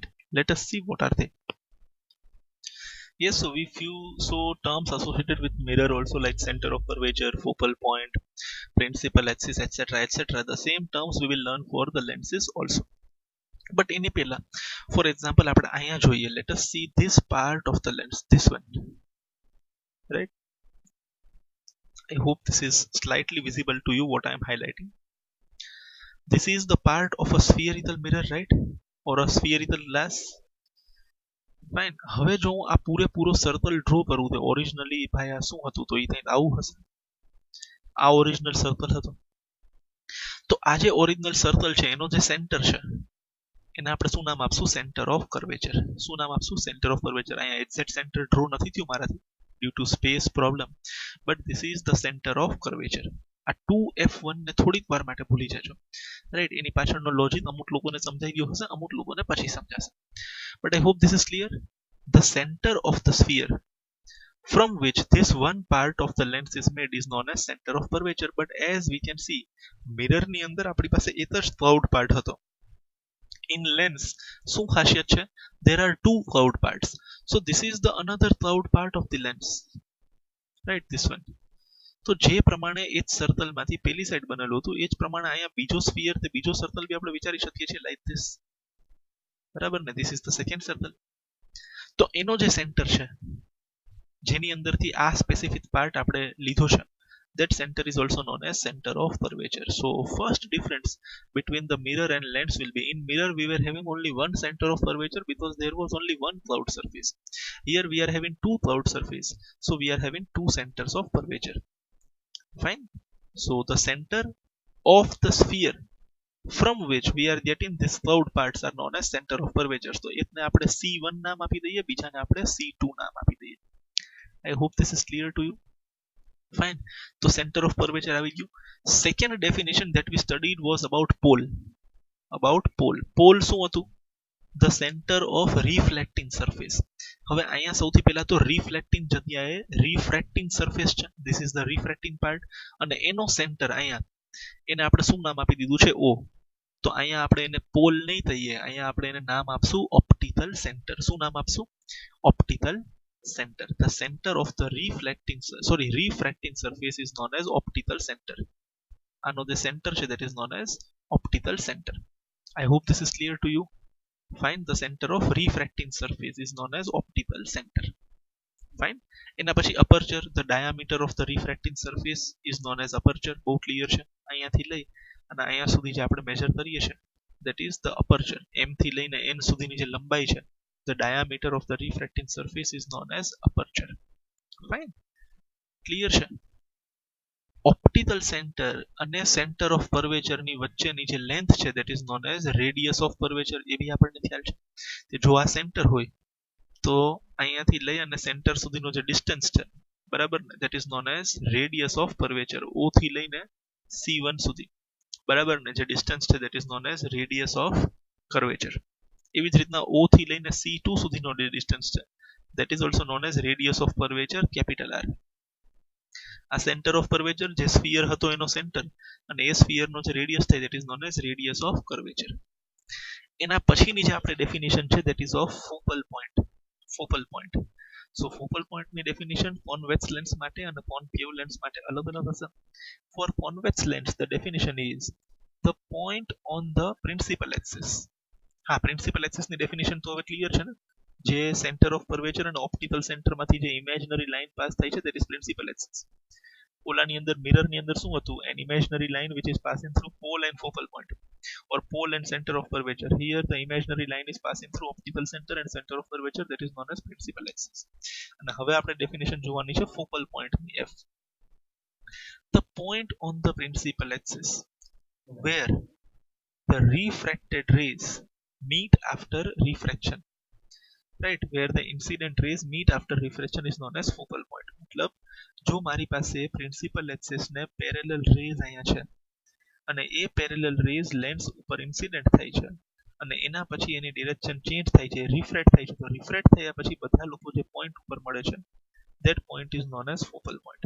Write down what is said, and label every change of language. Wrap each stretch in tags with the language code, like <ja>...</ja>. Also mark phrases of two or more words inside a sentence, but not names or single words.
<en>Let us see what are they. Yes, so we few terms associated with mirror also, like center of curvature, focal point, principal axis, etc, etc. The same terms we will learn for the lenses also. But in પહેલા, for example,</en> <gu>આપણે અહીંયા જોઈએ.</gu> <en>Let us see this part of the lens, this one, right? I hope this is slightly visible to you what I am highlighting. This is the part of a spherical mirror, right? Or a spherical glass. Fine.</en> <gu>હવે જો હું આ પૂરેપૂરો</gu> <en>circle draw</en> <gu>કરું તો ઓરિજિનલી ભાઈ આ શું હતું? તો એ કંઈક આવું હશે. આ</gu> <en>original circle</en> <gu>હતો. તો આ જે</gu> <en>original circle</en> <gu>છે એનો જે સેન્ટર છે એને આપણે શું નામ આપશું?</gu> <en>center of curvature.</en> <gu>શું નામ આપશું?</gu> <en>center of curvature. અહીંયા exact center draw</en> <gu>નથી થયું મારાથી</gu> <en>due to space problem, but this is the center of curvature.</en> <gu>આ 2f1 ને થોડીક વાર માટે ભૂલી જજો, રાઈટ? એની પાછળનો લોજિક અમુક લોકોને સમજાઈ ગયો હશે, અમુક લોકોને પછી સમજાશે.</gu> <en>But I hope this is clear. The center of the sphere from which this one part of the lens is made is known as center of curvature. But as we can see, mirror</en> <gu>ની અંદર આપણી પાસે એક જ</gu> <en>cloud part હતો. In lens</en> <gu>શું ખાસિયત છે?</gu> <en>There are two cloud parts. So this is the another cloud part of the lens, right? This one.</en> <gu>તો જે પ્રમાણે એ જ સર્કલ માંથી પેલી સાઈડ બનેલું હતું એ જ પ્રમાણે અહીંયા બીજો સ્ફિયર તે બીજો સર્કલ બી આપણે વિચારી શકીએ છીએ</gu> <en>like this,</en> <gu>બરાબર ને?</gu> <en>this is the second circle.</en> <gu>તો એનો જે સેન્ટર છે જેની અંદરથી આ</gu> <en>specific part</en> <gu>આપણે લીધો છે,</gu> <en>that center is also known as center of curvature. So first difference between the mirror and lens will be, in mirror we were having only one center of curvature because there was only one cloud surface. Here we are having two cloud surface, so we are having two centers of curvature. Fine. So the center of the sphere from which we are getting this cloud parts are known as center of curvature.</en> <gu>So એકને આપણે C1 નામ આપી દઈએ, બીજાને આપણે C2 નામ આપી દઈએ.</gu> <en>I hope this is clear to you. Fine. So center of curvature</en> <gu>આવી ગયું.</gu> <en>Second definition that we studied was about pole. About pole. Pole</en> <gu>શું હતું?</gu> <en>The center of reflecting surface.</en> <gu>હવે અહીંયા સૌથી પહેલા તો reflecting જગ્યાએ</gu> <en>refracting surface</en> <gu>છે.</gu> <en>This is the refracting part.</en> <gu>અને એનો સેન્ટર અહીંયા એને આપણે શું નામ આપી દીધું છે? O. તો અહીંયા આપણે એને પોલ નહીં કહીએ, અહીંયા આપણે એને નામ આપશું</gu> <en>optical center.</en> <gu>શું નામ આપશું?</gu> <en>optical center. The center of the refracting surface is known as optical center.</en> <gu>આનો જે સેન્ટર છે</gu> <en>that is known as optical center. I hope this is clear to you. Fine. The center of refracting surface is known as optical center. Fine.</en> <gu>એના પછી</gu> <en>aperture, the diameter of the refracting surface is known as aperture.</en> <gu>બહુ ક્લિયર છે. અહીંયાથી લઈ અને અહીંયા સુધી જે આપણે મેજર કરીએ છીએ</gu> <en>that is the aperture.</en> <gu>m થી લઈને n સુધીની જે લંબાઈ છે,</gu> <en>the diameter of the refracting surface is known as aperture. Fine. Clear છે? Optical center અને center of curvature</en> <gu>ની વચ્ચેની જે</gu> <en>length છે that is known as radius of curvature.</en> <gu>એ બી આપણને ખ્યાલ છે કે જો આ સેન્ટર હોય તો અહીંયાથી લઈ અને સેન્ટર સુધીનો જે ડિસ્ટન્સ છે, બરાબર ને,</gu> <en>that is known as radius of curvature.</en> <gu>O થી લઈને C1 સુધી, બરાબર ને, જે ડિસ્ટન્સ છે</gu> <en>that is known as radius of curvature.</en> <gu>એવી જ રીતના O થી લઈને C2 સુધીનો જે ડિસ્ટન્સ છે</gu> <en>that is also known as radius of curvature, capital R.</en> <gu>આ</gu> <en>center of curvature</en> <gu>જે સ્ફિયર હતો એનો સેન્ટર અને એ સ્ફિયરનો જે રેડિયસ થાય</gu> <en>that is known as radius of curvature.</en> <gu>એના પછીની જે આપણે ડેફિનેશન છે</gu> <en>that is of focal point. So focal point</en> <gu>ની</gu> <en>definition convex lens</en> <gu>માટે અને</gu> <en>concave lens</en> <gu>માટે અલગ અલગ હશે.</gu> <en>For convex lens the definition is the point on the principal axis.</en> <gu>હા,</gu> <en>principal axis</en> <gu>ની ડેફિનેશન તો હવે ક્લિયર છે ને, જે</gu> <en>center of curvature</en> <gu>અને</gu> <en>optical center</en> <gu>માંથી જે</gu> <en>imaginary line pass</en> <gu>થાય છે</gu> <en>that is principal axis.</en> <gu>ઓલાની અંદર મિરર ની અંદર શું હતું,</gu> <en>an imaginary line which is passing through pole and focal point or pole and center of curvature. Here the imaginary line is passing through optical center and center of curvature, that is known as principal axis.</en> <gu>અને હવે આપણે ડેફિનેશન જોવાની છે</gu> <en>focal point</en> <gu>ની f.</gu> <en>The point on the principal axis where the refracted rays meet after refraction, right, where the incident rays meet after refraction is known as focal point.</en> <gu>मतलब જો મારી પાસે</gu> <en>principal axis</en> <gu>ને</gu> <en>parallel rays</en> <gu>અહીંયા છે અને એ</gu> <en>parallel rays lens</en> <gu>ઉપર ઇન્સિડન્ટ થાય છે અને એના પછી એની</gu> <en>direction change</en> <gu>થાય છે, રિફ્રેક્ટ થાય છે, તો રિફ્રેક્ટ થયા પછી બધા લોકો જે પોઈન્ટ ઉપર મળે છે</gu> <en>that point is known as focal point.</en>